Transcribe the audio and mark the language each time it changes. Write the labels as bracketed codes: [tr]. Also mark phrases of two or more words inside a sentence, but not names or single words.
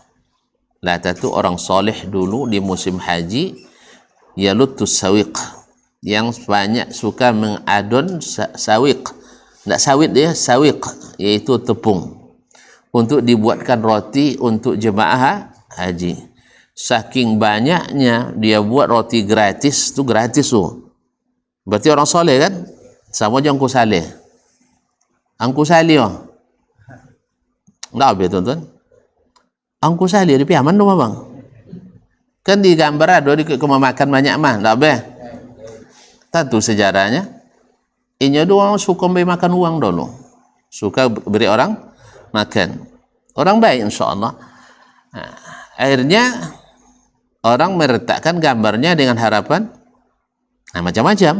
[id] Lata itu orang soleh dulu di musim haji, [ar] يلت السويق, [id] yang banyak suka mengadon sawiq. Tidak sawit dia, sawiq, yaitu tepung, untuk dibuatkan roti untuk jemaah haji. Saking banyaknya dia buat roti gratis, tu gratis tu. Berarti orang soleh kan? Sama je Angku Saleh. Angku Saleh oh. Enggak apa tuan-tuan? Angku Saleh di piaman tu bang. Kan di gambar ada di makan banyak mah, enggak apa? Tentu sejarahnya. Ini dua orang suka beri makan uang dulu. Suka beri orang makan. Orang baik insyaAllah. Nah, akhirnya orang meletakkan gambarnya dengan harapan macam-macam.